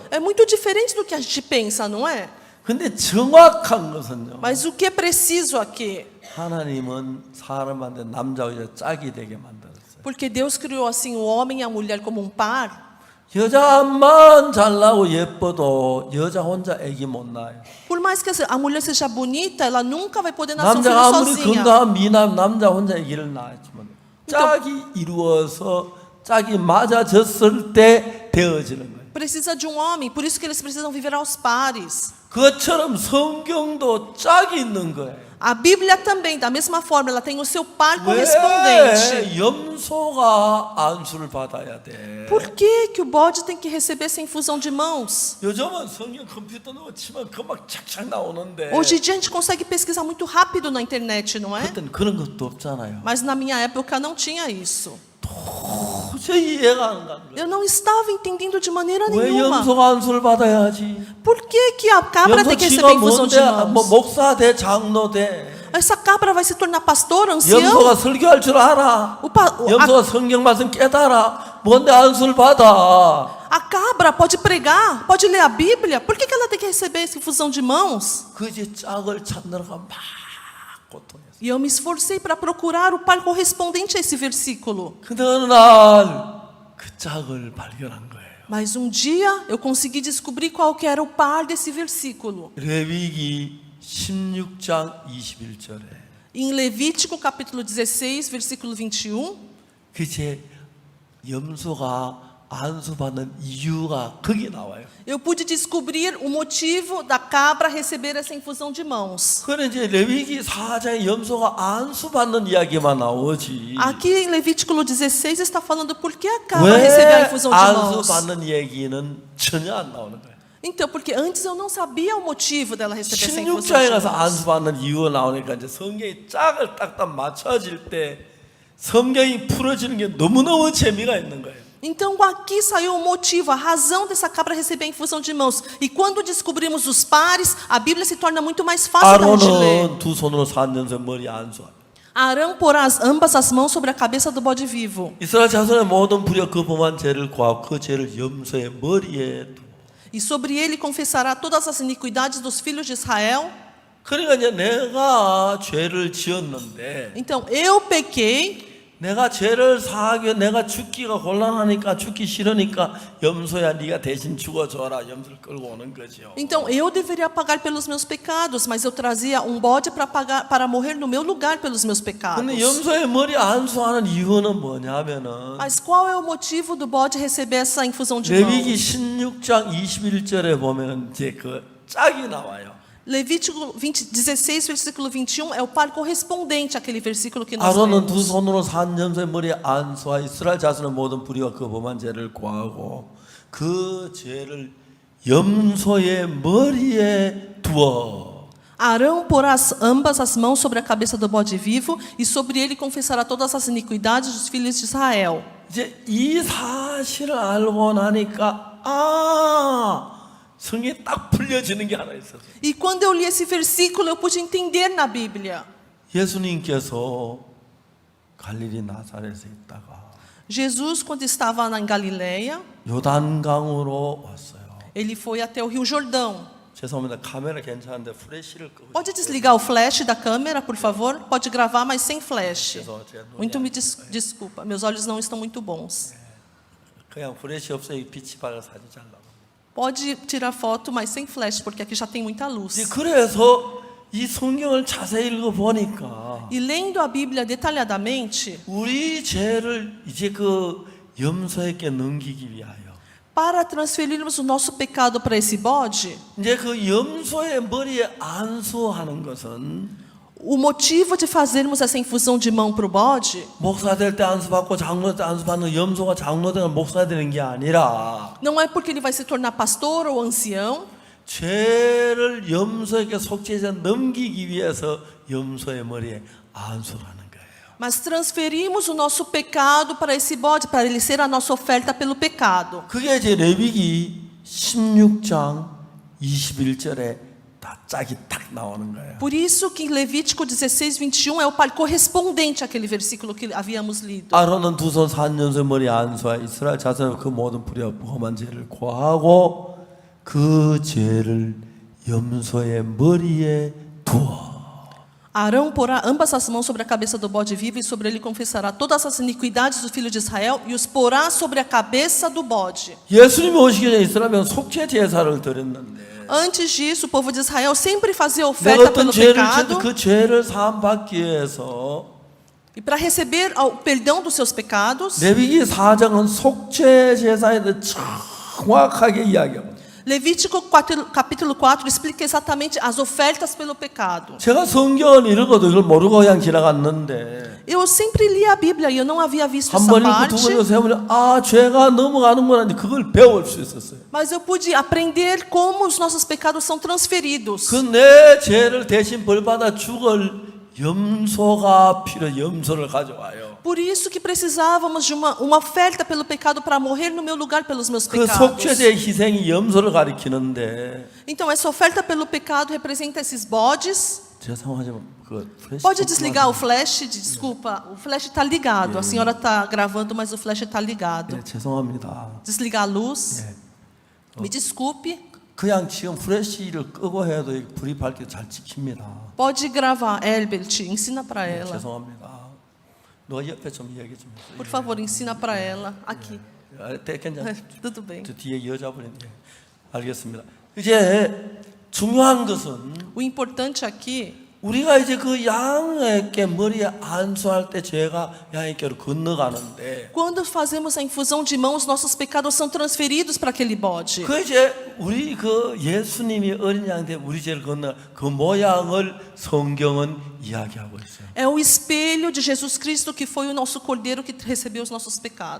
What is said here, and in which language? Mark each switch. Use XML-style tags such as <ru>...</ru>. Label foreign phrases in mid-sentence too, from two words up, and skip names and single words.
<pt>É muito diferente do que a gente pensa, não é?</pt> <ko>근데 정확한 것은요.</ko> <pt>Mas o que é preciso aqui?</pt> <ko>하나님은 사람한테 남자와 여자 짝이 되게 만들었어요.</ko> <pt>Porque Deus criou assim o homem e a mulher como um par.</pt> <ko>여자만 잘나고 예뻐도 여자 혼자 아기 못 낳아요.</ko> <pt>Por mais que a mulher seja bonita, ela nunca vai poder nascer um filho</pt> <ko>남자가 아무리</ko> <pt>sozinha.</pt> <ko>건강한 미남 남자 혼자 아기를 낳았지만 짝이 이루어서 짝이 맞아졌을 때 되어지는 거예요.</ko> <pt>Precisa de um homem, por isso que eles precisam viver aos pares.</pt> <ko>그것처럼 성경도 짝이 있는 거예요.</ko> <pt>A Bíblia também, da mesma forma, ela tem o seu par correspondente.</pt> <ko>왜 염소가 안수를 받아야 돼?</ko> <pt>Por que o bode tem que receber essa infusão de mãos?</pt> <ko>요즘은 성경 컴퓨터 넣어 치면 금방 착착 나오는데</ko> <pt>Hoje em dia a gente consegue pesquisar muito rápido na internet, não é?</pt> <ko>그때는 그런 것도 없잖아요.</ko> <pt>Mas na minha época não tinha isso.</pt> <ko>도저히 이해가 안 가는 거예요.</ko> <pt>Eu não estava entendendo de maneira</pt> <ko>왜</ko> <pt>nenhuma.</pt> <ko>염소가 안수를 받아야지?</ko> <pt>Por que a cabra tem que</pt> <ko>염소</ko> <pt>receber</pt> <ko>지가</ko> <pt>infusão de</pt> <ko>뭔데? 뭐</ko> <pt>mãos?</pt> <ko>목사 돼 장로 돼.</ko> <pt>Essa cabra vai se tornar pastor, ancião?</pt> <ko>염소가 설교할 줄 알아.</ko> <pt>A</pt> <ko>염소가 성경 말씀 깨달아. 뭔데 안수를 받아?</ko> <pt>cabra pode pregar, pode ler a Bíblia. Por que ela tem que receber essa infusão de mãos?</pt> <ko>그지 짝을 찾느라고 막 고통했어.</ko> <pt>E eu me esforcei para procurar o par correspondente a esse versículo.</pt> <ko>근데 어느 날 그 짝을 발견한 거예요.</ko> <pt>Mas um dia eu consegui descobrir qual que era o par desse versículo.</pt> <ko>레위기 16장 21절에</ko> <pt>Em Levítico capítulo 16, versículo 21,</pt> <ko>그제 염소가 안수받는 이유가 거기 나와요.</ko> <pt>eu pude descobrir o motivo da cabra receber essa infusão de mãos.</pt> <ko>그는 이제 레위기 4장에 염소가 안수받는 이야기만 나오지.</ko> <pt>Aqui em Levítico 16 está falando por que a cabra recebeu a</pt> <ko>왜</ko> <pt>infusão de mãos.</pt> <ko>안수받는 얘기는 전혀 안 나오는 거예요.</ko> <pt>Então, porque antes eu não sabia o motivo dela receber essa infusão</pt> <ko>16장에</ko> <pt>de</pt> <ko>가서</ko> <pt>mãos.</pt> <ko>안수받는 이유가 나오니까 이제 성경이 짝을 딱딱 맞춰질 때 성경이 풀어지는 게 너무너무 재미가 있는 거예요.</ko> <pt>Então aqui saiu o motivo, a razão dessa cabra receber a infusão de mãos. E quando descobrimos os pares, a Bíblia se torna muito mais fácil da gente ler.</pt> <ko>아론은 두 손으로 4년새 머리 안수하라.</ko> <pt>Arão porá ambas as mãos sobre a cabeça do bode vivo.</pt> <ko>이스라엘 자손의 모든 불의와 그 범한 죄를 구하고 그 죄를 염소의 머리에 두고.</ko> <pt>E sobre ele confessará todas as iniquidades dos filhos de Israel.</pt> <ko>그러니까 이제 내가 죄를 지었는데</ko> <pt>Então eu pequei.</pt> <ko>내가 죄를 사하기 위해 내가 죽기가 곤란하니까 죽기 싫으니까 염소야 네가 대신 죽어줘라. 염소를 끌고 오는 거죠.</ko> <pt>Então eu deveria pagar pelos meus pecados, mas eu trazia um bode para morrer no meu lugar pelos meus pecados.</pt> <ko>근데 염소의 머리 안수하는 이유는 뭐냐면은</ko> <pt>Mas qual é o motivo do bode receber essa infusão de</pt> <ko>레위기</ko> <pt>mãos?</pt> <ko>16장 21절에 보면 이제 그 짝이 나와요.</ko> <pt>Levítico 16, versículo 21 é o par correspondente àquele versículo que nós</pt> <ko>아론은 두</ko> <pt>lemos.</pt> <ko>손으로 산 염소의 머리에 안수하 이스라엘 자손의 모든 불의와 그 범한 죄를 구하고 그 죄를 염소의 머리에 두어.</ko> <pt>Arão porá ambas as mãos sobre a cabeça do bode vivo e sobre ele confessará todas as iniquidades dos filhos de Israel.</pt> <ko>이제 이 사실을 알고 나니까 성경이 딱 풀려지는 게 하나 있었어요.</ko> <pt>E quando eu li esse versículo, eu pude entender na Bíblia.</pt> <ko>예수님께서 갈릴리 나사렛에 있다가</ko> <pt>Jesus, quando estava em Galileia,</pt> <ko>요단강으로 왔어요.</ko> <pt>ele foi até o Rio Jordão.</pt> <ko>죄송합니다. 카메라 괜찮은데 플래시를 끄고.</ko> <pt>Pode desligar o flash da câmera, por favor? Pode gravar, mas sem flash. Muito me desculpa, meus olhos não estão muito bons.</pt> <ko>그냥 플래시 없어요. 빛이 밝아 사진 잘 나와.</ko> <pt>Pode tirar foto, mas sem flash, porque aqui já tem muita luz.</pt> <ko>그래서 이 성경을 자세히 읽어 보니까</ko> <pt>E lendo a Bíblia detalhadamente,</pt> <ko>우리 죄를 이제 그 염소에게 넘기기 위하여</ko> <pt>para transferirmos o nosso pecado para esse bode,</pt> <ko>이제 그 염소의 머리에 안수하는 것은</ko> <pt>o motivo de fazermos essa infusão de mão para o bode</pt> <ko>목사 될 때 안수받고 장로 때 안수받는 염소가 장로 되는 목사 되는 게 아니라</ko> <pt>não é porque ele vai se tornar pastor ou ancião,</pt> <ko>죄를 염소에게 속죄해서 넘기기 위해서 염소의 머리에 안수를 하는 거예요.</ko> <pt>mas transferimos o nosso pecado para esse bode, para ele ser a nossa oferta pelo pecado.</pt> <ko>그게 이제 레위기 16장 21절에 다 짝이 딱 나오는 거예요.</ko> <pt>Por isso que em Levítico 16, 21 é o par correspondente àquele versículo que havíamos lido.</pt> <ko>아론은 두 손 산 염소의 머리에 안수하여 이스라엘 자손의 그 모든 불의와 범한 죄를 고하고 그 죄를 염소의 머리에 두어.</ko> <pt>Arão porá ambas as mãos sobre a cabeça do bode vivo e sobre ele confessará todas as iniquidades do filho de Israel e os porá sobre a cabeça do bode.</pt> <ko>예수님이 오시기 전에 이스라엘은 속죄 제사를 드렸는데</ko> <pt>Antes disso, o povo de Israel sempre fazia</pt> <ko>내가</ko> <pt>oferta</pt> <ko>어떤</ko> <pt>pelo</pt> <ko>죄를</ko> <pt>pecado.</pt> <ko>지어도 그 죄를 사함 받기 위해서</ko> <pt>E para receber o perdão dos seus pecados,</pt> <ko>레위기 4장은 속죄 제사에 대해 정확하게 이야기합니다.</ko> <pt>Levítico capítulo 4 explica exatamente as ofertas pelo pecado.</pt> <ko>제가 성경을 읽어도 이걸 모르고 그냥 지나갔는데</ko> <pt>Eu sempre li a Bíblia e eu não havia visto</pt> <ko>한</ko> <pt>essa</pt> <ko>번 읽고 두</ko> <pt>parte,</pt> <ko>번 읽고 세 번 읽고 죄가 넘어가는구나 그걸 배울 수 있었어요.</ko> <pt>mas eu pude aprender como os nossos pecados são transferidos.</pt> <ko>그 내 죄를 대신 벌받아 죽을 염소가 염소를 가져와요.</ko> <pt>Por isso que precisávamos de uma oferta pelo pecado para morrer no meu lugar pelos meus</pt> <ko>그</ko> <pt>pecados.</pt> <ko>속죄제의 희생이 염소를 가리키는데</ko> <pt>Então essa oferta pelo pecado representa esses bodes.</pt> <ko>죄송하지만 그 플래시</ko> <pt>Pode desligar o flash? Desculpa, o flash está ligado. A senhora está gravando, mas o flash está ligado.</pt> <ko>네, 죄송합니다.</ko> <pt>Desligar a luz.</pt> <ko>예.</ko> <pt>Me desculpe.</pt> <ko>그냥 지금 플래시를 끄고 해도 이 불이 밝게 잘 찍힙니다.</ko> <pt>Pode gravar, Herbert. Ensina para ela.</pt> <ko>죄송합니다. 너 옆에 좀 얘기 좀 해주세요.</ko> <pt>Por favor, ensina para ela. Aqui.</pt> <ko>괜찮아요.</ko> <pt>Tudo bem.</pt> <ko>저 뒤에 여자분이 알겠습니다. 이제 중요한 것은</ko> <pt>O importante aqui</pt> <ko>우리가 이제 그 양에게 머리에 안수할 때 죄가 양에게로 건너가는데</ko> <pt>quando fazemos a infusão de mãos, nossos pecados são transferidos para aquele bode.</pt> <ko>그 이제 우리 그 예수님이 어린 양인데 우리 죄를 건너 그 모양을 성경은 이야기하고 있어요.</ko> <pt>É o espelho de Jesus Cristo que foi o nosso cordeiro que recebeu os nossos pecados.</pt>